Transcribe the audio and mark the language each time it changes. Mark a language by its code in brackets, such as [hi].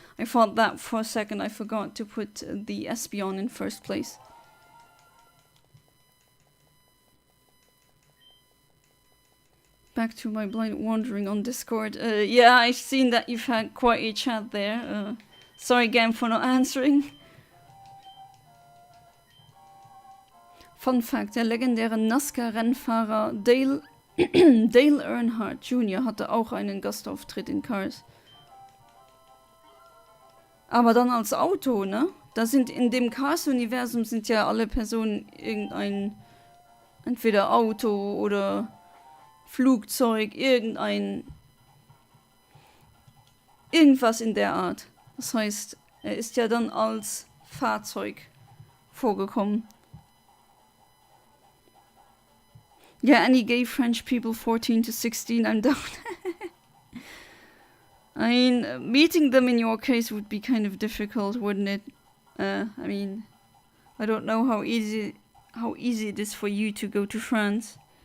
[en] I thought that for a second I forgot to put the Espeon in first place. Back to my blind wandering on Discord. Yeah, I've seen that you've had quite a chat there. Sorry again for not answering. [de] Fun Fact, der legendäre NASCAR-Rennfahrer Dale Earnhardt Jr. hatte auch einen Gastauftritt in Cars. Aber dann als Auto, ne? Da sind in dem Cars-Universum sind ja alle Personen irgendein, entweder Auto oder Flugzeug, irgendwas in der Art. Das heißt, er ist ja dann als Fahrzeug vorgekommen. [en] Yeah, any gay French people 14 to 16, I'm down. I mean, meeting them in your case would be kind of difficult, wouldn't it? I mean, I don't know how easy it is for you to go to France.